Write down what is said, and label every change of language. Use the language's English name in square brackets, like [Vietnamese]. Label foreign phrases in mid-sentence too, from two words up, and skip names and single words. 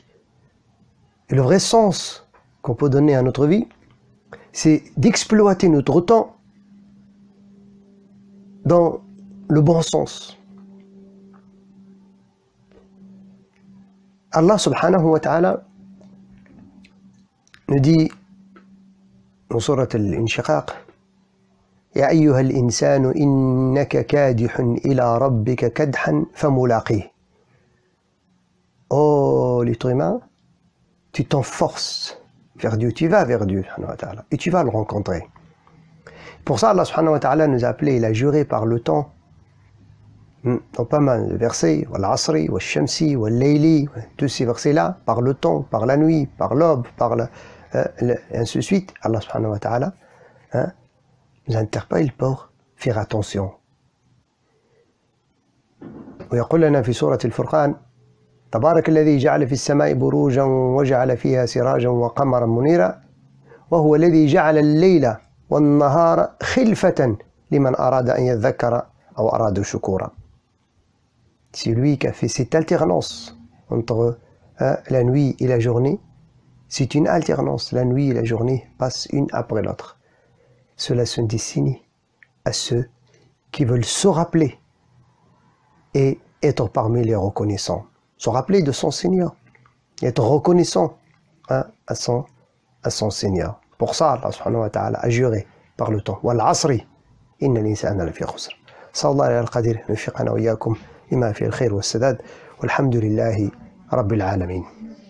[French] Et le vrai sens qu'on peut donner à notre vie, c'est d'exploiter notre temps dans le bon sens. [Arabic] الله سبحانه وتعالى [French] nous dit dans [Arabic] Surat al-Inshiqaq, يا أيها الإنسان إنك كادح إلى ربك كدحا فملاقيه. [French] Oh l'être humain, tu t'enforces vers Dieu, tu vas vers Dieu [Arabic] سبحانه وتعالى, [French] et tu vas le rencontrer. Pour ça, [Arabic] الله سبحانه وتعالى [French] nous a appelé, il a juré par le temps, dans pas mal de versets, [Arabic] والعصر والشمس والليل, [French] tous ces versets-là, par le temps, par la nuit, par l'aube, et ainsi de suite, [Arabic] الله سبحانه وتعالى [French] nous interpelle pour faire attention. [Arabic] ويقول لنا في سورة الفرقان تبارك الذي جعل في السماء بروجا وجعل فيها سراجا وقمرا منيرا وهو الذي جعل الليل والنهار خلفة لمن أراد أن يذكر أو أراد شكورا. [French] C'est lui qui a fait cette alternance entre la nuit et la journée. C'est une alternance, la nuit et la journée passent une après l'autre. Cela se destine à ceux qui veulent se rappeler et être parmi les reconnaissants. Se rappeler de son Seigneur, et être reconnaissant à son Seigneur. Pour ça, [Arabic] الله سبحانه وتعالى [French] a juré par le temps. [Arabic] والعصر إن الإنسان لفي خسر صلى الله على القادر نوفقنا وإياكم لما في الخير والسداد والحمد لله رب العالمين.